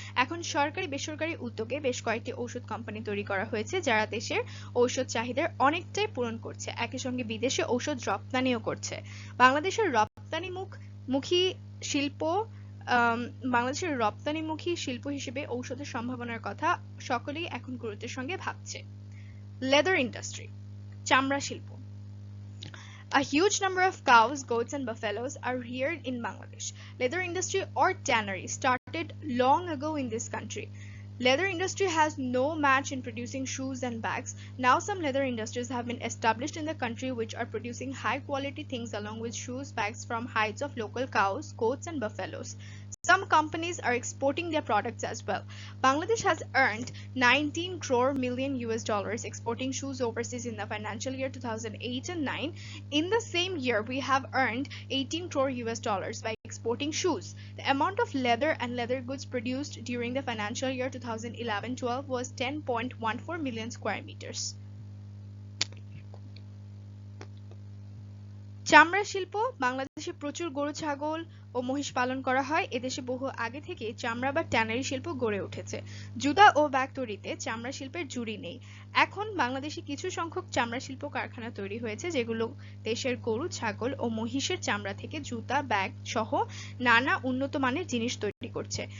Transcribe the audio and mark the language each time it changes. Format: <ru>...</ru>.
<bn>এখন সরকারি বেসরকারি উদ্যোগে বেশ কয়েকটি ঔষধ কোম্পানি তৈরি করা হয়েছে যারা দেশের ঔষধ চাহিদার অনেকটাই পূরণ করছে। একই সঙ্গে বিদেশে ঔষধ রপ্তানিও করছে। বাংলাদেশের রপ্তানিমুখী শিল্প বাংলাদেশের রপ্তানিমুখী শিল্প হিসেবে ঔষধের সম্ভাবনার কথা সকলেই এখন গুরুত্বের সঙ্গে ভাবছে।</bn> <en>Leather industry, চামড়া শিল্প। A huge number of cows, goats and buffaloes are reared in Bangladesh. Leather industry or tannery started long ago in this country. Leather industry has no match in producing shoes and bags. Now some leather industries have been established in the country which are producing high quality things along with shoes, bags from hides of local cows, goats and buffaloes. Some companies are exporting their products as well. Bangladesh has earned 19 crore million US dollars exporting shoes overseas in the financial year 2008 and 9. In the same year, we have earned 18 crore US dollars by exporting shoes. The amount of leather and leather goods produced during the financial year 2011-12 was 10.14 million square meters.</en> <bn>চামড়া শিল্প। বাংলাদেশে প্রচুর গরু, ছাগল ও মহিষ পালন করা হয়। এদেশে বহু আগে থেকে চামড়া বা ট্যানারি শিল্প গড়ে উঠেছে। জুতা ও ব্যাগ তৈরিতে চামড়া শিল্পের জুড়ি নেই। এখন বাংলাদেশে কিছু সংখ্যক চামড়া শিল্প কারখানা তৈরি হয়েছে যেগুলো দেশের গরু, ছাগল ও মহিষের চামড়া থেকে জুতা, ব্যাগ সহ নানা উন্নত মানের জিনিস তৈরি করছে।</bn>